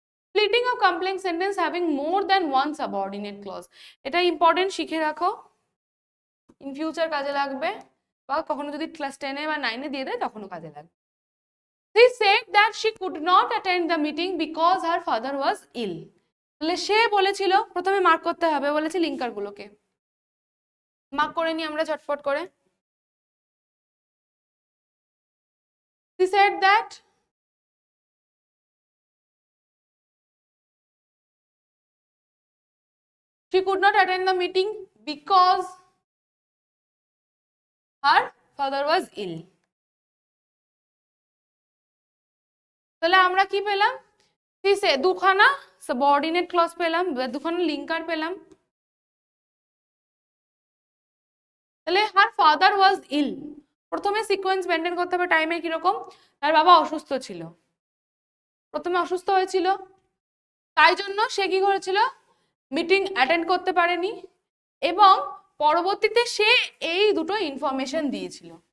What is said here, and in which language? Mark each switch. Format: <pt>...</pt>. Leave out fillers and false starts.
<en>Splitting a complex sentence having more than one subordinate clause,</en> <bn>এটা important, শিখে রাখো, in future কাজে লাগবে, বা কখনো যদি ক্লাস 10 বা 9 দিয়ে দেয় তখনও কাজে লাগবে।</bn> <en>She said that she could not attend the meeting because her father was ill,</en> <bn>তাহলে সে বলেছিল, প্রথমে মার্ক করতে হবে, বলেছে লিঙ্কার গুলোকে মার্ক করে নি আমরা ঝটপট করে।</bn> <en>She said that she could not attend the meeting because her father was ill,</en> <bn>তাহলে আমরা কি পেলাম, দুখানা সাবঅর্ডিনেট ক্লজ পেলাম, দুখানা লিঙ্কার পেলাম। তাহলে</bn> <en>her father was ill,</en> <bn>প্রথমে সিকোয়েন্স মেনটেন করতে হবে টাইমে, কিরকম, তার বাবা অসুস্থ ছিল, প্রথমে অসুস্থ হয়েছিল, তাই জন্য সে কি করেছিল, মিটিং অ্যাটেন্ড করতে পারেনি, এবং পরবর্তীতে সে এই দুটো ইনফরমেশন দিয়েছিল।</bn>